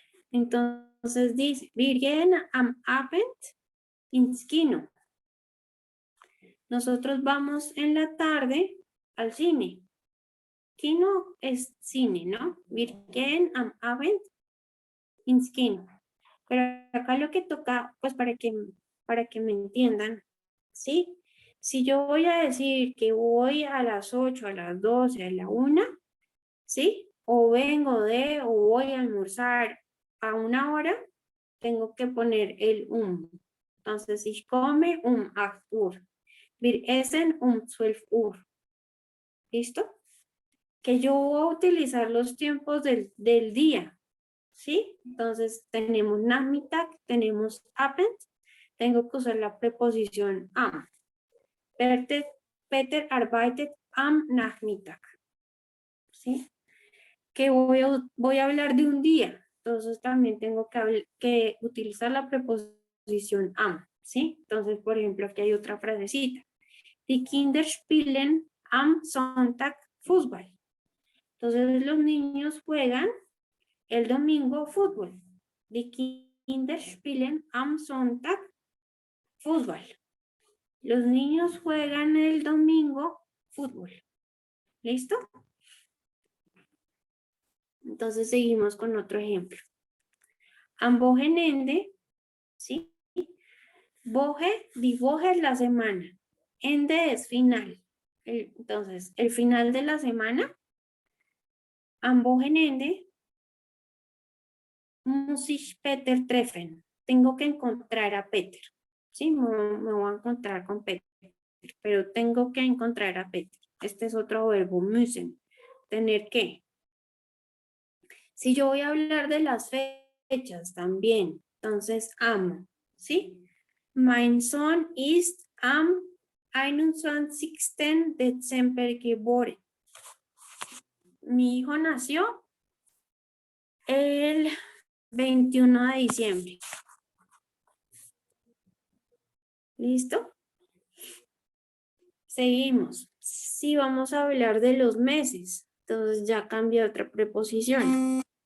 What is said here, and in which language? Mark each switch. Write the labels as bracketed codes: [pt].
[es] Entonces dice, [de] wir gehen am Abend ins Kino. [es] Nosotros vamos en la tarde al cine. Kino es cine, ¿no? [de] Wir gehen am Abend ins Kino. [es] Pero acá lo que toca, pues para que me entiendan, ¿sí? Si yo voy a decir que voy a las 8, a las 12, a la 1, ¿sí? O vengo o voy a almorzar a una hora, tengo que poner el Entonces, [de] ich komme 8 Uhr. Wir essen 12 Uhr. [es] ¿Listo? Que yo voy a utilizar los tiempos del día, ¿sí? Entonces, tenemos Nachmittag, tenemos Abend, tengo que usar la preposición am. [de] Peter arbeitet am Nachmittag, ¿sí? [es] Que voy a hablar de un día, entonces también tengo que utilizar la preposición am, ¿sí? Entonces, por ejemplo, aquí hay otra frasecita. [de] Die Kinder spielen am Sonntag Fußball. [es] Entonces, los niños juegan el domingo fútbol. [de] Die Kinder spielen am Sonntag Fußball. [es] Los niños juegan el domingo fútbol. ¿Listo? Entonces seguimos con otro ejemplo. [de] Am Wochenende, [es] ¿sí? Die Woche es la semana. Ende es final. Entonces, el final de la semana. [de] Am Wochenende muss ich Peter treffen. [es] Tengo que encontrar a Peter. Sí, me voy a encontrar con Peter, pero tengo que encontrar a Peter. Este es otro verbo, müssen. Tener que. Si yo voy a hablar de las fechas también, entonces amo, ¿sí? [de] Mein Sohn ist am 21. Dezember geboren. [es] mi hijo nació el 21 de diciembre. ¿Listo? Seguimos. Si vamos a hablar de los meses, entonces ya cambia otra preposición.